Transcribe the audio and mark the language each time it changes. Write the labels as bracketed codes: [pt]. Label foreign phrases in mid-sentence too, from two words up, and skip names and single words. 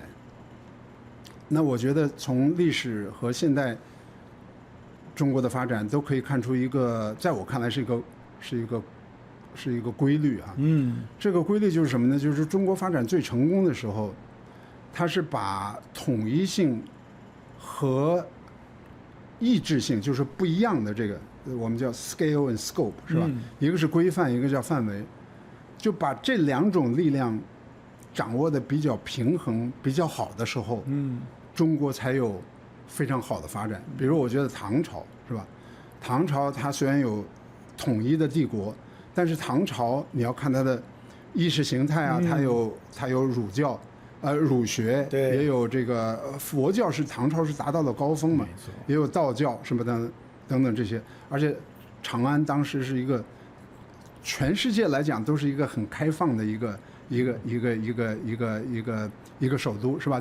[zh] 那我覺得從歷史和現代中國的發展都可以看出一個，在我看來是一個規律啊。這個規律就是什麼呢？就是中國發展最成功的時候，它是把統一性和異質性，就是不一樣的這個，我們叫 [en] scale and scope， [zh] 是吧？一個是規範，一個叫範圍，就把這2種力量掌握的比較平衡、比較好的時候，中國才有非常好的发展。比如我覺得唐朝是吧？唐朝它雖然有統一的帝國，但是唐朝你要看它的意識形態啊，它有儒教，儒學，也有這個佛教，是唐朝是達到了高峰嘛，也有道教什麼的等等這些，而且長安當時是一個全世界來講都是一個很開放的一個首都，是吧？